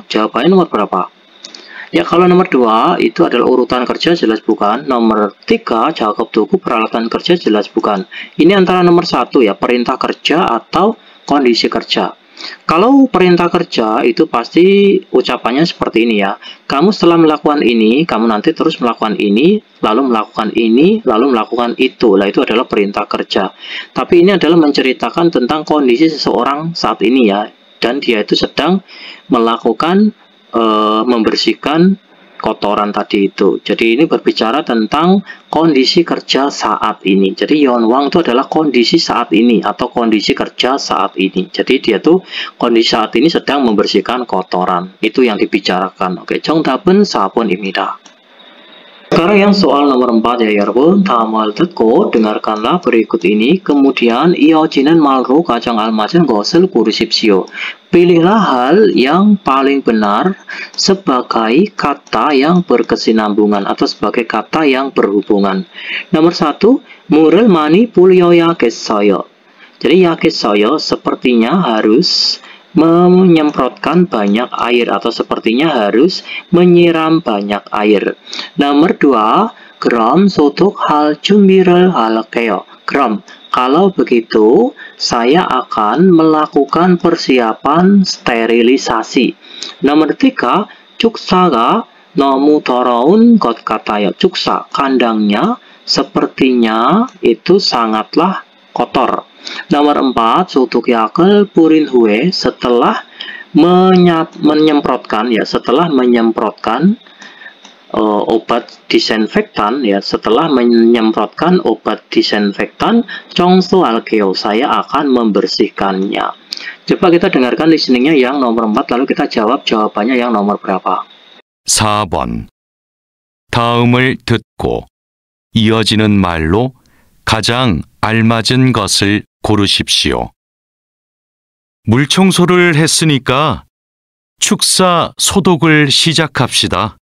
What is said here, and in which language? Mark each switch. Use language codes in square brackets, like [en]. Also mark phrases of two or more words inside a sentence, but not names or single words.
[id] Jawabannya nomor berapa? Ya, kalau nomor 2 itu adalah urutan kerja, jelas bukan. Nomor 3, [ko] 작업 도구, [id] peralatan kerja, jelas bukan. Ini antara nomor 1 ya, perintah kerja atau kondisi kerja. Kalau perintah kerja itu pasti ucapannya seperti ini ya. Kamu setelah melakukan ini, kamu nanti terus melakukan ini, lalu melakukan ini, lalu melakukan itu. Nah, itu adalah perintah kerja. Tapi ini adalah menceritakan tentang kondisi seseorang saat ini ya. Dan dia itu sedang melakukan membersihkan kotoran tadi itu. Jadi ini berbicara tentang kondisi kerja saat ini. Jadi Yeonwang itu adalah kondisi saat ini atau kondisi kerja saat ini. Jadi dia tuh kondisi saat ini sedang membersihkan kotoran. Itu yang dibicarakan. Oke, [ko] 정답은 4번입니다. [id] Sekarang yang soal nomor 4 ya 여러분. [ko] 다음을 듣고 [id] dengarkanlah berikut ini. Kemudian [ko] 이어지는 말로 가장 알맞은 것을 고르십시오. [id] Pilihlah hal yang paling benar sebagai kata yang berkesinambungan atau sebagai kata yang berhubungan. Nomor 1, [ko] 물을 많이 뿌려야겠어요. [id] Jadi ya겠어요 sepertinya harus menyemprotkan banyak air atau sepertinya harus menyiram banyak air. Nomor 2, [ko] 그럼 소독할 준비를 할게요. [id] 그럼 kalau begitu saya akan melakukan persiapan sterilisasi. Nomor 3, [ko] 축사가 너무 더러운 것 같아요. [id] 축사 kandangnya sepertinya itu sangatlah kotor. Nomor 4, [ko] 소독약을 뿌린 후에 [id] setelah menyemprotkan obat disinfektan ya, setelah menyemprotkan obat disinfektan 청소할게요, saya akan membersihkannya. Coba kita dengarkan listeningnya yang nomor 4 lalu kita jawab jawabannya yang nomor berapa. [ko] 4번. 다음을 듣고 이어지는 말로 가장 알맞은 것을 고르십시오. 물청소를 했으니까 축사 소독을 시작합시다.